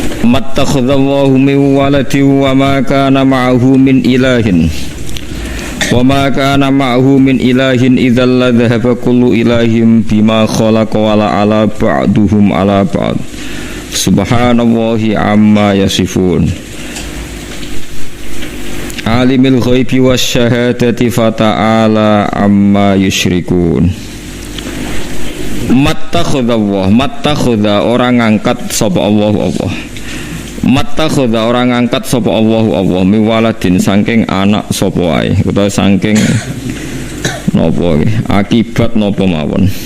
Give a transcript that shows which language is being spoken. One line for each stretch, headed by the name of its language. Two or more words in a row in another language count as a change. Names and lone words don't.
Arabic: ما اتخذ الله من ولد وما كان معه من إله وما كان معه من إله إذا لذهب كل إله بما خلق ولعلا بعضهم على بعض سبحان الله عما يصفون عالم الغيب والشهادة فتعالى عما يشركون.
Javanese: Mattakhadha orang ngangkat sapa Allah mattakhadha orang ngangkat sapa Allah miwaladin saking anak sapa wae utawa saking napa akibat napa mawon.